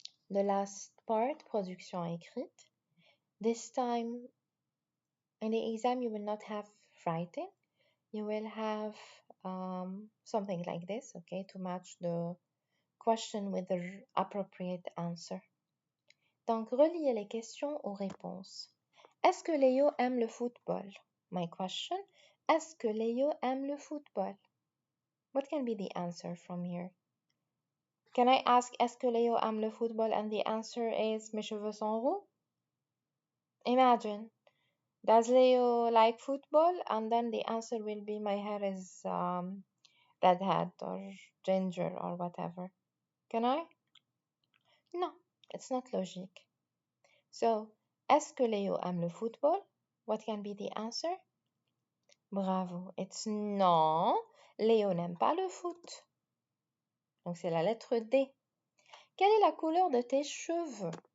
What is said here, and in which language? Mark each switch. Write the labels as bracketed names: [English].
[English] The last part, production écrite. This time, in the exam, you will not have writing. You will have something like this, okay, to match the question with the appropriate answer. [French] Donc, reliez les questions aux réponses. Est-ce que Léo aime le football? [English] My question, [French] est-ce que Léo aime le football? [English] What can be the answer from here? Can I ask, [French] est-ce que Léo aime le football? [English] And the answer is, [French] mes cheveux sont roux? [English] Imagine, does Leo like football? And then the answer will be, my hair is redhead or ginger or whatever. Can I? No, it's not logique. [French] So, est-ce que Léo aime le football? [English] What can be the answer? Bravo, it's non. [French] Léo n'aime pas le foot. Donc c'est la lettre D. Quelle est la couleur de tes cheveux?